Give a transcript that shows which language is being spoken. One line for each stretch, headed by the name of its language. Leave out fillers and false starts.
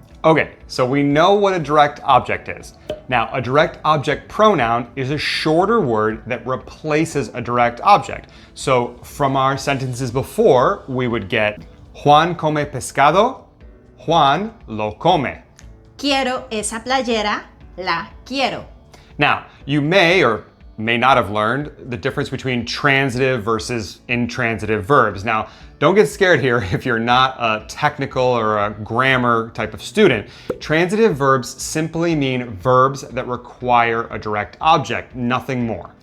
English: Okay, so we know what a direct object is. Now, a direct object pronoun is a shorter word that replaces a direct object. So from our sentences before, we would get
Spanish: Juan come pescado, Juan lo come. Quiero esa playera, la quiero.
English: Now, you may or may not have learned the difference between transitive versus intransitive verbs. Now, don't get scared here if you're not a technical or a grammar type of student. Transitive verbs simply mean verbs that require a direct object, nothing more.